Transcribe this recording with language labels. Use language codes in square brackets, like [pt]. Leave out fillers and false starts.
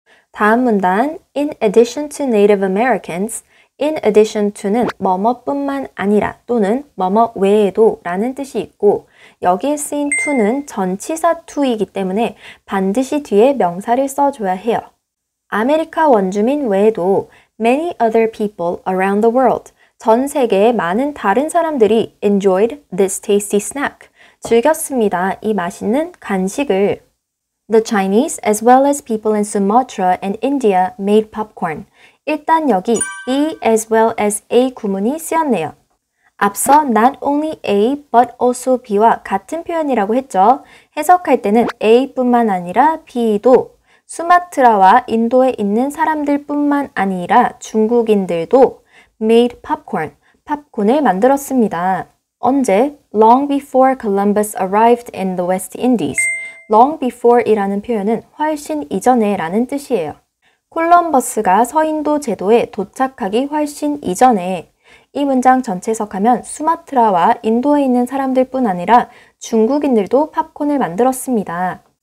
[ko] 다음 문단 In addition to Native Americans, in addition to 는 뭐뭐뿐만 아니라 또는 뭐뭐 외에도 라는 뜻이 있고 여기에 쓰인 to는 전치사 to이기 때문에 반드시 뒤에 명사를 써줘야 해요. [en] 아메리카 원주민 외에도 many other people around the world, 전 세계의 많은 다른 사람들이 enjoyed this tasty snack, 즐겼습니다. [ko] 이 맛있는 간식을. [en] The Chinese as well as people in Sumatra and India made popcorn. [ko] 일단 여기 be as well as a 구문이 쓰였네요. 앞서 not only a but also b 와 같은 표현이라고 했죠. 해석할 때는 a뿐만 아니라 b도 수마트라와 인도에 있는 사람들뿐만 아니라 중국인들도 made popcorn, 팝콘을 만들었습니다. 언제? [en] Long before Columbus arrived in the West Indies. [ko] Long before 이라는 표현은 훨씬 이전에 라는 뜻이에요. 콜럼버스가 서인도 제도에 도착하기 훨씬 이전에. 이 문장 전체 해석하면 수마트라와 인도에 있는 사람들뿐 아니라 중국인들도 팝콘을 만들었습니다.